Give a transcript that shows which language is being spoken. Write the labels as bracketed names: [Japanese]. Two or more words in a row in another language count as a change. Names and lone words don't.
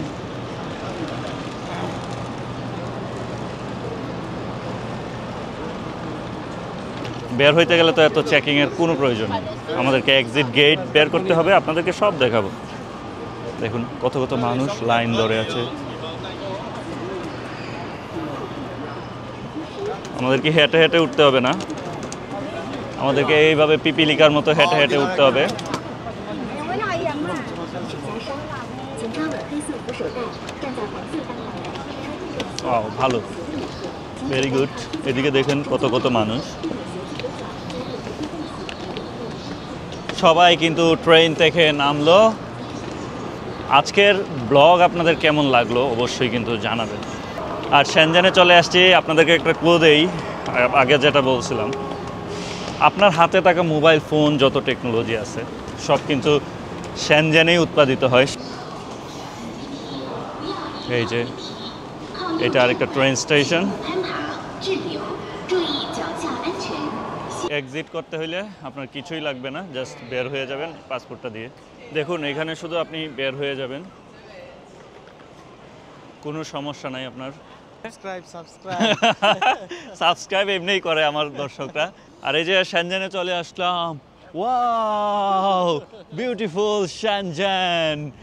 [Bangla] বের হইতে গেলে তো এত চেকিংয়ের কোনো প্রয়োজন নেই, আমাদেরকে [English] exit gate [Bangla] বের করতে হবে, আপনাদেরকে সব দেখাবো। দেখুন কত কত মানুষ লাইন ধরে আছে। আমাদের কি হেঁটে হেঁটে উঠতে হবে না? আমাদেরকে এইভাবে পিপিলিকার মতো হেঁটে হেঁটে উঠতে হবে। [Chinese] 闻到一人嘛，请抓稳黑色扶手带，站在黄色单排。 [English] Wow, ভালো, very good. [Bangla] এদিকে দেখেন কত কত মানুষ, সবাই কিন্তু ট্রেন থেকে নামলো। আজকের ব্লগ আপনাদের কেমন লাগলো অবশ্যই কিন্তু জানাবেন। আর শেনজেনে চলে আসছি, আপনাদেরকে একটা ক্লু দেই, আগে যেটা বলছিলাম, আপনার হাতে থাকা [English] mobile phone [Bangla] যত টেকনোলজি আছে সব কিন্তু শেনজেনেই উৎপাদিত হয়। এই যে এটা আরেকটা ট্রেন স্টেশন। [Chinese] 攀爬滞留，注意脚下安全。 [Bangla] এক্সিট করতে হইলে আপনার কিছুই লাগবে না, জাস্ট বের হয়ে যাবেন পাসপোর্টটা দিয়ে। দেখুন এখানে শুধু আপনি বের হয়ে যাবেন, কোনো সমস্যা নাই আপনার। সাবস্ক্রাইব সাবস্ক্রাইব এমনিই করে আমার দর্শকরা। আর এই যে শেনজেনে চলে আসলাম, [English] wow beautiful Shenzhen.